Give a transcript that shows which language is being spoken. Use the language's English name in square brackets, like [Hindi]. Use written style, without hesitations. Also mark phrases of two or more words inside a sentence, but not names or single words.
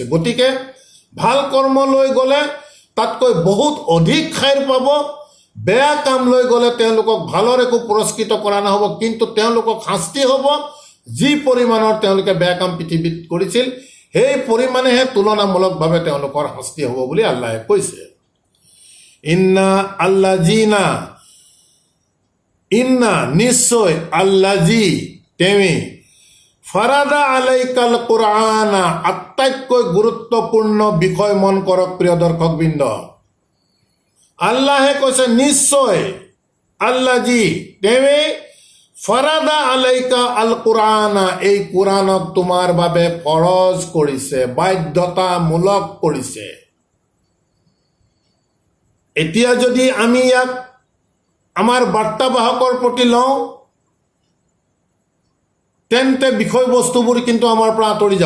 [Assamese] গতিকে ভাল কৰ্ম লৈ গ'লে তাতকৈ বহুত অধিক খাইৰ পাব, বেয়া কাম লৈ গ'লে তেওঁলোকক ভালৰ একো পুৰস্কৃত কৰা নহ'ব, কিন্তু তেওঁলোকক শাস্তি হ'ব যি পৰিমাণৰ তেওঁলোকে বেয়া কাম পৃথিৱীত কৰিছিল, সেই পৰিমাণেহে তুলনামূলকভাৱে তেওঁলোকৰ শাস্তি হ'ব বুলি আল্লাহে কৈছে। [Arabic] إن الذين, [Assamese] ইন্না, নিশ্চয়, আল্লাযী, তেৱে, [Arabic] فرض عليك القرآن, [Assamese] আটাইতকৈ গুৰুত্বপূৰ্ণ বিষয় মন কৰক প্ৰিয় দৰ্শকবৃন্দ। আল্লাহে কৈছে নিশ্চয়, আল্লাযী, তেৱে, [Arabic] فرض عليك القرآن, [Assamese] এই কুৰাণক তোমাৰ বাবে ফৰজ কৰিছে, বাধ্যতামূলক কৰিছে। এতিয়া যদি আমি ইয়াক আমাৰ বাৰ্তাবাহকৰ প্ৰতি লওঁ, তেন্তে বিষয়বস্তুবোৰ কিন্তু আমাৰ পৰা আঁতৰি যাব।